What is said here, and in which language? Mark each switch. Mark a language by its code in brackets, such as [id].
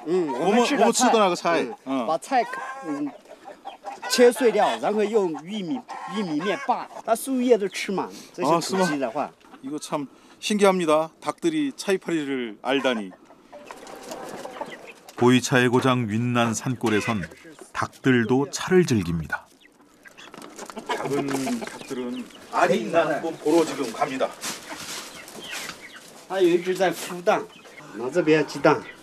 [zh] 我们吃的那个菜，把菜切碎掉，然后用玉米面拌，它树叶都吃满。这些土鸡的话， [ko] 이거 참 신기합니다. 닭들이 차이파리를 알다니. 보이차의 고장 윈난 산골에선 닭들도 차를 즐깁니다. 작은 닭들은 알이 있나 한번 보러 지금 갑니다. [zh] 还有一只在孵蛋，往这边鸡蛋。